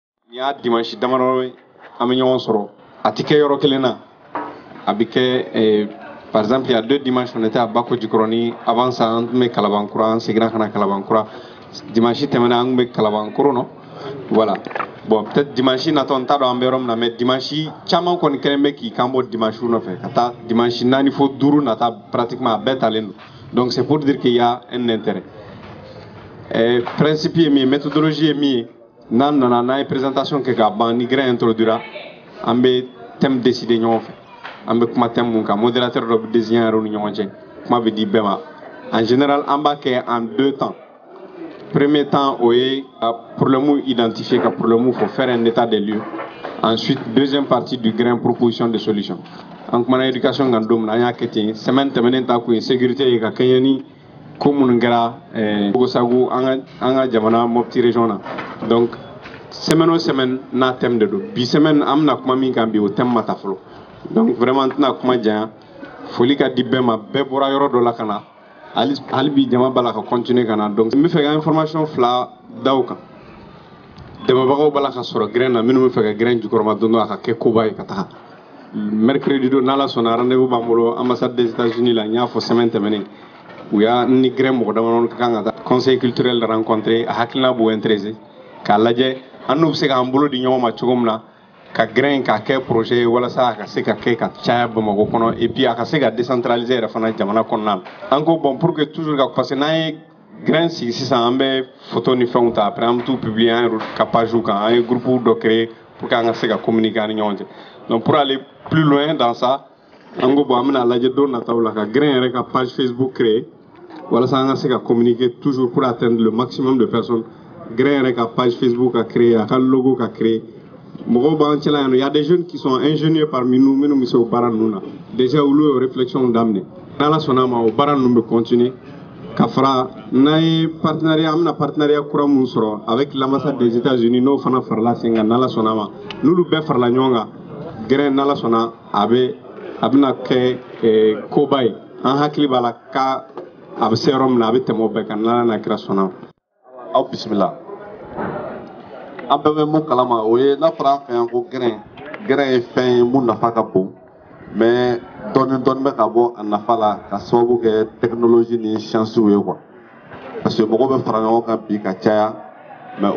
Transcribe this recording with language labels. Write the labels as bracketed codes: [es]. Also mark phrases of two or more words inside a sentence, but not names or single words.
[bm] Ni y'a dimanche damadɔ an bɛ ɲɔgɔn sɔrɔ a tɛ kɛ yɔrɔ kelen na a bɛ kɛ [fr] par exemple il y a 2 dimanches on était à Bako Jikɔrɔni avant ça [bm] an tun bɛ Kalabankura an seginna ka na Kalabankura dimanche tɛmɛna an tun bɛ Kalabankoro nɔ [fr] voilà bon peut-être dimanche [bm] natɔ n t'a dɔn an bɛ yɔrɔ min na [fr] mais dimanche [bm] caman kɔni kɛlen bɛ k'i kan bɔ dimanche nɔfɛ ka taa dimanche 4 fo 5 nata pratiquement a bɛɛ talen don [fr] donc c'est pour dire qu'il y a un intérêt [bm] principe ye min ye méthodologie ye min ye n'an nana n'an ye présentation kɛ ka ban ni grain introduira an bɛ thème décider ɲɔgɔn fɛ an bɛ kuma thème mun kan modérateur dɔ bɛ désigner yɛrɛ ni ɲɔgɔn cɛ kuma bɛ di bɛɛ ma [fr] en général [bm] an b'a kɛ [fr] en 2 temps premier temps [bm] o ye ka [fr] problème identifier [bm] ka [fr] problème faut faire un état des lieux ensuite deuxième partie du grain proposition de solution [bm] an kumana éducation kan don min an y'a kɛ ten semaine tɛmɛnen ta kun ye sécurité ye ka kɛɲɛ ni ko minnu kɛra Togosagu an ka jamana Mopti région na donc semaine o semaine n'a thème de don bi semaine an bɛna kuma min kan bi o thème ma ta fɔlɔ donc vraiment n tɛna kuma janya foli ka di bɛɛ ma bɛɛ bɔra yɔrɔ dɔ la ka na hali bi jama b'a la ka continuer ka na donc n bɛ fɛ ka information 2 da o kan dɛmɛbagaw b'a la ka sɔrɔ grain na minnu bɛ fɛ ka grain jukɔrɔma don dɔ a ka kɛ koba ye ka taga mercredi don n'Ala sɔnna rendez-vous b'an bolo [fr] ambassade des États-Unis [bm] la n y'a fɔ semaine tɛmɛnen u y'a ni grain mɔgɔ damadɔ ka kan ka taa [fr] conseil culturel rencontrer [bm] a hakilina b'u intéressé k'a lajɛ an n'u bɛ se k'an bolo di ɲɔgɔn ma cogo min na ka grain k'a kɛ projet ye walasa a ka se ka kɛ ka caya Bamakɔ kɔnɔ [fr] et puis [bm] a ka se ka décentraliser yɛrɛ fana jamana kɔnɔna na an ko [fr] bon pour que toujours [bm] ka [fr] parce que [bm] n'an ye grain sigi sisan an bɛ photo ni fɛnw ta après an bɛ t'u publier an yɛrɛ ka page kan an ye groupe dɔ [fr] créer pour que [bm] an ka se ka communiquer an ni ɲɔgɔn cɛ [fr] donc pour aller plus loin dans ça [bm] an ko bon an bɛna lajɛ don nataw la ka grain yɛrɛ ka page Facebook créer walasa an ka se ka communiquer [fr] toujours pour atteindre le maximum de personnes [bm] grain yɛrɛ ka page Facebook ka créer a ka logo ka créer mɔgɔw b'an cɛla yan nɔ [fr] il y a des jeunes qui sont ingénieux parmi nous [bm] minnu bɛ se o baara ninnu na déjà olu y'o réflexion daminɛ n'Ala sɔnna a ma o baara ninnu bɛ continuer ka fara n'an ye partenariat an bɛna partenariat kura mun sɔrɔ [fr] avec l'ambassade des États-Unis [bm] n'o fana farala sen kan n'Ala sɔnna a ma n'olu bɛɛ farala ɲɔgɔn kan grain n'Ala sɔnna a bɛna kɛ koba ye an hakili b'a la ka a bɛ se yɔrɔ min na a bɛ tɛmɛ o bɛɛ kan n'Ala n'a kira sɔnna aw bisimila an bɛɛ bɛ mun kalama o ye n'a fɔra an fɛ yan ko grain ye fɛn ye mun nafa ka bon mais dɔɔni bɛ ka bɔ a nafa la ka sababu kɛ technologie ni science ye [fr] quoi parce que [bm] mɔgɔw bɛ fara ɲɔgɔn kan bi ka caya mais